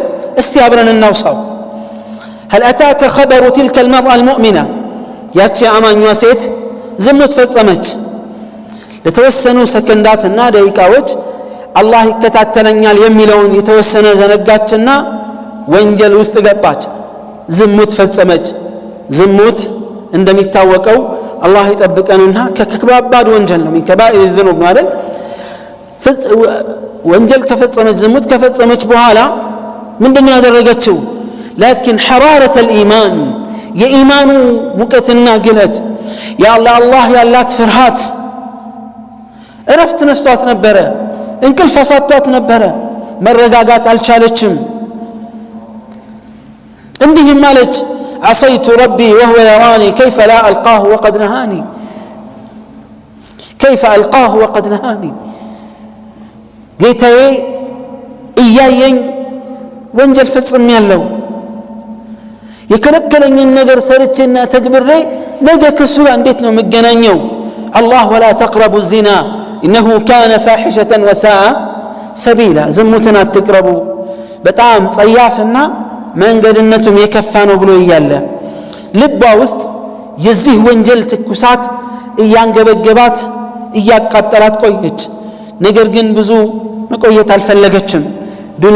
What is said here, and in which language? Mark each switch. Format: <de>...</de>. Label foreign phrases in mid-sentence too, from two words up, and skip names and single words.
<am>እስቲ አብረን እናውሳው።</am> <ar>هل أتاك خبر تلك المرأة المؤمنة</ar> <am>ያቺ አማኟ ሴት ዝሙት ፈጸመች። ለተወሰኑ ሰከንዳትና ደቂቃዎች አላህ ይከታተለኛል የሚለውን የተወሰነ ዘነጋችና ወንጀል ውስጥ ገባች፣ ዝሙት ፈጸመች። ዝሙት እንደሚታወቀው አላህ ይጠብቀንና ከከባድ ወንጀል ነው።</am> <ar>كبائر الذنوب</ar> <am>ማለት ወንጀል ከፈጸመች ዝሙት ከፈጸመች በኋላ ምንድነው ያደረገችው?</am> <ar>لكن حرارة الإيمان</ar> <am>የኢማኑ ሙቀትና ግለት ያላህ ያላት ፍርሃት እረፍት ነስቷት ነበረ፣ እንቅልፍ አሳጥቷት ነበረ፣ መረጋጋት አልቻለችም። እንዲህም ማለች</am> <ar>عصيت ربي وهو يراني كيف لا ألقاه وقد نهاني كيف ألقاه وقد نهاني</ar> <am>ጌታዬ እያየኝ ወንጀል ፈጽሜያለሁ፣ የከለከለኝን ነገር ሰርቼና ተግብሬ ነገ ከሱ እንዴት ነው መገናኘው? አላህ</am> <ar>ولا تقربوا الزنا إنه كان فاحشة وساء سبيلا</ar> <am>ዝሙትን አትቅረቡ በጣም ጸያፍና መንገድነቱም የከፋ ነው ብሎ እያለ ልቧ ውስጥ የዚህ ወንጀል ትኩሳት እያንገበገባት እያቃጠላት ቆየች። ነገር ግን ብዙ መቆየት አልፈለገችም ዱንያ</am>